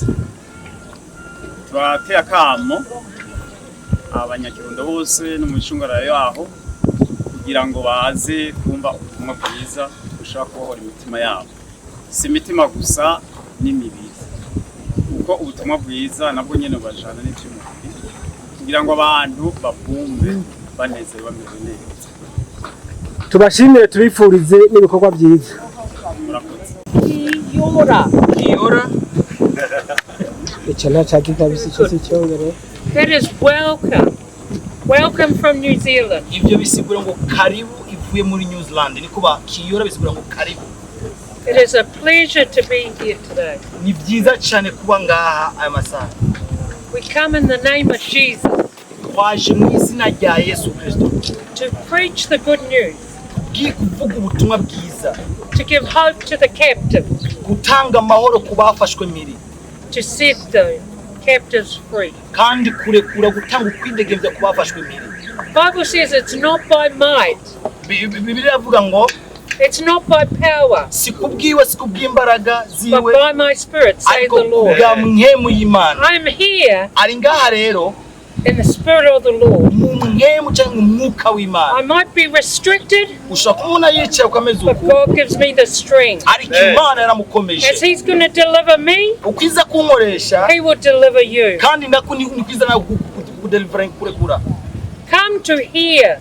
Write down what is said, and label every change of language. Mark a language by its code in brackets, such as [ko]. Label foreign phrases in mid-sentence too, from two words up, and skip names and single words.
[rn] Twateye akamo abanyakirundo bose no mu ishungara yaho kugira ngo baze kumva ubutumwa bwiza bushaka kubohora imitima yabo, si imitima gusa n'imibiri, kuko ubutumwa bwiza nabwo nyene bajana n'iby'umubiri kugira ngo abantu babumve banezerwe bameze neza. Tubashimire tubifurize n'ibikorwa byiza. Murakoze. Kiora. [en] That is welcome. Welcome from New Zealand. [rn] Ibyo bisigura ngo karibu ivuye muri New Zealand. Nikuba Kiora bisigura ngo karibu. [en] It is a pleasure to be here today. [rn] Ni byiza cyane kuba ngaha aya masaha. [en] We come in the name of Jesus. [rn] Twaje mu izina rya Yesu Kristo. [en] To preach the good news. [rn] Kuvuga ubutumwa bwiza. [en] To give hope to the captives. [rn] Gutanga amahoro ku bafashwe miri. [en] To set the captives free. [rn] Kandi kurekura gutanga ukwidegembya ku bafashwe miri. [en] Bible says it's not by might. [rn] Bibiliya avuga ngo [en] it's not by power. [rn] Sikubwiwe sikubwimbaraga ziwe. [en] But by my spirit, say the Lord. I'm here [rn] Ari ngaha rero [en] in the Spirit of the Lord. I might be restricted, but God gives me the strength. As He's going to deliver me, He will deliver you. Come to hear.